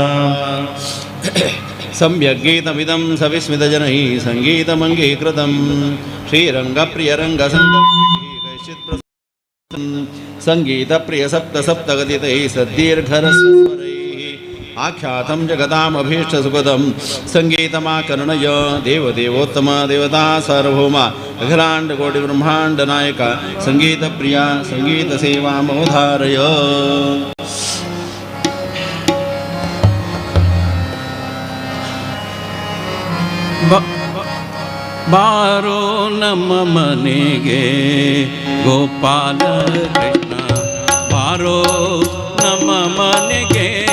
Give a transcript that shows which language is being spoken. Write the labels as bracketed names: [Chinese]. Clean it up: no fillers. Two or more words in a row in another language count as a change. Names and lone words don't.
[Sanskrit] सम्यग्गीतमिदं सविस्मितजनैः सङ्गीतमङ्गीकृतं श्रीरङ्गप्रियरङ्गसङ्गीतैश्चित्प्रसन् सङ्गीतप्रियसप्तसप्तगतितैः सद्दीर्घरस्वरैः आख्यातं जगतामभीष्टसुखदं सङ्गीतमाकर्णय देवदेवोत्तम देवता सार्वभौम अखिलाण्डकोटिब्रह्माण्डनायक सङ्गीतप्रिया सङ्गीतसेवामोधारय [Kannada] ಬಾರೋ ನಮ್ಮ ಮನೆಗೆ ಗೋಪಾಲ ಕೃಷ್ಣ ಬಾರೋ ನಮ್ಮ ಮನೆಗೆ